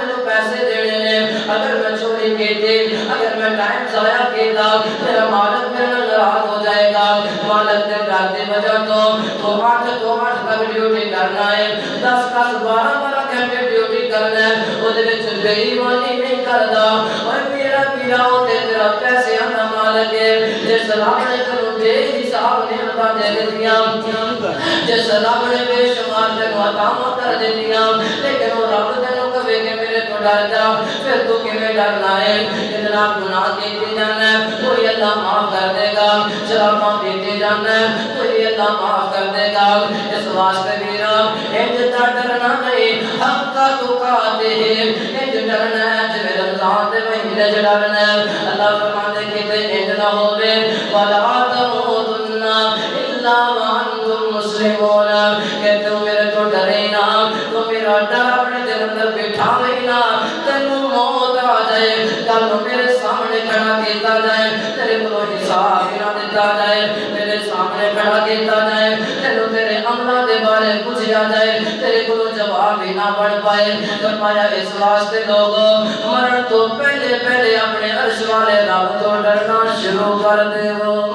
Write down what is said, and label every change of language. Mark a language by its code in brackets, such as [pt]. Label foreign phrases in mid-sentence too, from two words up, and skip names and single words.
[pa] مجھے پیسے دینے ہیں اگر میں چوری کیتی اگر میں ٹائم ضائع کیتا میرا مالک میرے ناراض ہو جائے گا مالک نے ڈر دی وجہ تو 8 تک ڈیوٹی کرنا ہے 10 12 گھنٹے ڈیوٹی کرنا ہے وہ دے وچ بے ایمانی نہیں کردا اور میرا پیرا او تے تیرا پیسے دا مالک ہے جس رب نے تینوں بے حساب نعمتاں دے دتیاں جس رب نے بے شمار تینوں عطاواں کر دتیاں لیکن وہ رب تینوں کہے کہ میرے تو ڈر جا پھر تو کیویں ڈرنا ہے اتنا گناہ کیتے جانا ہے کوئی اللہ معاف کر دے گا شراباں پیتے جانا ہے کوئی اللہ معاف کر دے گا اس واسطے میرا انج تا ڈرنا نہیں حق کا تقاتے انج ڈرنا ہے جے رمضان دے مہینے وچ ڈرنا ہے اللہ فرماتے کہ انج نہ ہوے [ar] ولا تموتن الا وانتم مسلمون [pa] کہ تم میرے تو ڈرے نہ تو میرا ڈر اپنے دل اندر بٹھا لینا تینوں موت آ جائے کل میرے سامنے کھڑا کیتا جائے تیرے کو حساب نہ دیتا جائے میرے سامنے کھڑا کیتا جائے تینوں تیرے عملاں دے بارے پوچھا جائے تیرے کو جواب ہی نہ بن پائے فرمایا اس واسطے لوگ مرن تو پہلے پہلے اپنے عرش والے رب تو ڈرنا شروع کر دیو